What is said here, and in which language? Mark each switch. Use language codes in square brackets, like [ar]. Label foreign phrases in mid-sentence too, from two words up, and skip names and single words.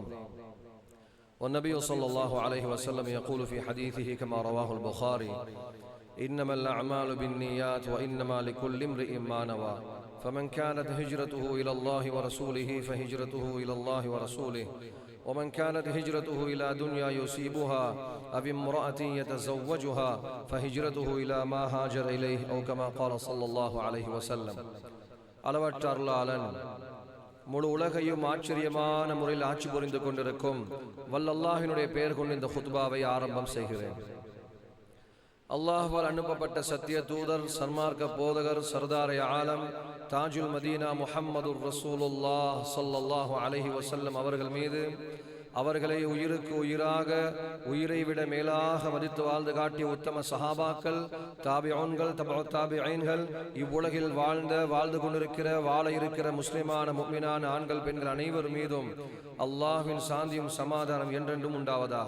[ar] والنبي صلى الله عليه وسلم يقول في حديثه كما رواه البخاري: إنما الأعمال بالنيات وإنما لكل امرئ ما نوى، فمن كانت هجرته إلى الله ورسوله فهجرته إلى الله ورسوله، ومن كانت هجرته إلى دنيا يصيبها أو امرأة يتزوجها فهجرته إلى ما هاجر إليه، أو كما قال صلى الله عليه وسلم. [ta] அளவற்ற அருளாளன் முழு உலகையும் ஆச்சரியமான முறையில் ஆட்சி புரிந்து கொண்டிருக்கும் வல்லல்லாஹினுடைய பெயர் கொண்டு இந்த குத்பாவை ஆரம்பம் செய்கிறேன். அல்லாஹ்வால் அனுப்பப்பட்ட சத்திய தூதர், சன்மார்க்க போதகர், [ur] سردار عالم, [ar] تاج المدينة [ta] முஹம்மதுர் ரசூலுல்லாஹ் [ar] صلى الله عليه وسلم [ta] அவர்கள் மீது, அவர்களை உயிருக்கு உயிராக, உயிரை விட மேலாக மதித்து வாழ்ந்து காட்டிய உத்தம சஹாபாக்கள், தாபிஊன்கள், தபஉத் தாபிஈன்கள், இவ்வுலகில் வாழ்ந்து கொண்டிருக்கிற, வாழ இருக்கிற முஸ்லிமான முஃமினான ஆண்கள் பெண்கள் அனைவர் மீதும் அல்லாஹ்வின் சாந்தியும் சமாதானம் என்றென்றும் உண்டாவதாக.